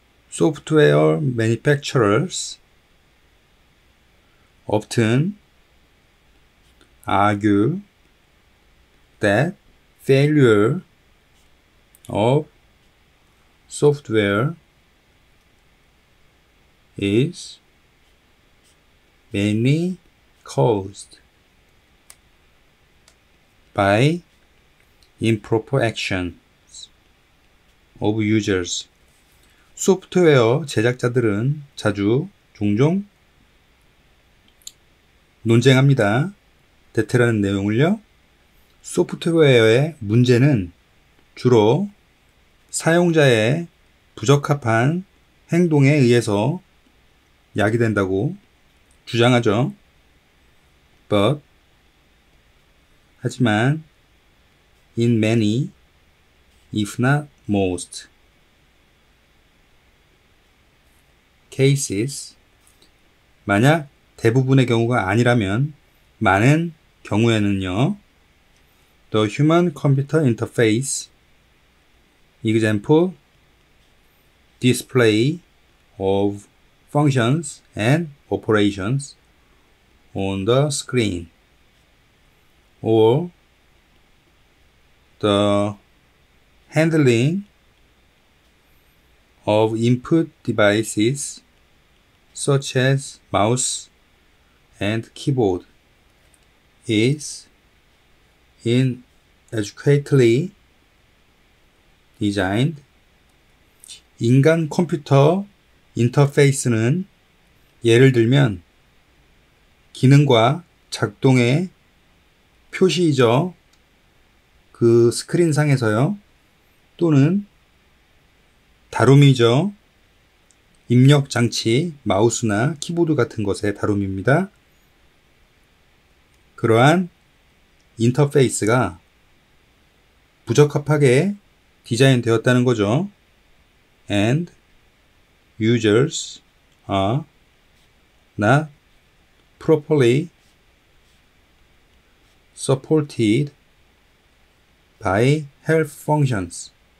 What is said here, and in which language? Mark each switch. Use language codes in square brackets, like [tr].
[en] Software manufacturers often argue that failure of software is mainly caused by improper actions of users. [ko] 소프트웨어 제작자들은 종종 논쟁합니다. 대테라는 내용을요. 소프트웨어의 문제는 주로 사용자의 부적합한 행동에 의해서 야기된다고 주장하죠. 하지만 [en] in many, if not most cases, [ko] 만약 대부분의 경우가 아니라면 많은 경우에는요. [en] The human-computer interface, example, display of functions and operations on the screen, or the handling of input devices such as mouse and keyboard is inadequately designed. [ko] 인간 컴퓨터 인터페이스는 예를 들면 기능과 작동의 표시이죠. 그 스크린상에서요. 또는 다룸이죠. 입력 장치, 마우스나 키보드 같은 것의 다룸입니다. 그러한 인터페이스가 부적합하게 디자인되었다는 거죠. [en] And users are not properly supported by help functions.